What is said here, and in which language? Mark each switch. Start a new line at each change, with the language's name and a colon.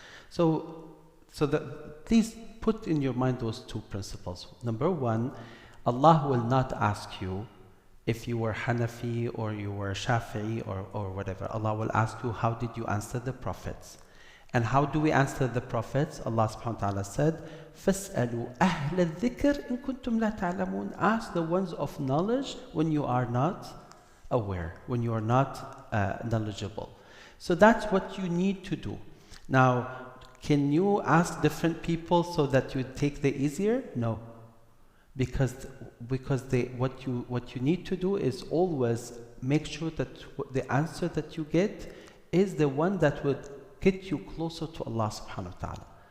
English: So please put in your mind those two principles. Number one, Allah will not ask you if you were Hanafi or you were Shafi'i or whatever. Allah will ask you, how did you answer the prophets? And how do we answer the prophets? Allah subhanahu wa ta'ala said,
Arabic: فَاسْأَلُوا أَهْلَ الذِّكْرِ إِن كُنْتُمْ لَا تَعْلَمُونَ.
English: Ask the ones of knowledge when you are not aware, when you are not knowledgeable. So that's what you need to do. Now, can you ask different people so that you take the easier? No. Because what you need to do is always make sure that the answer that you get is the one that would get you closer to Allah subhanahu wa ta'ala.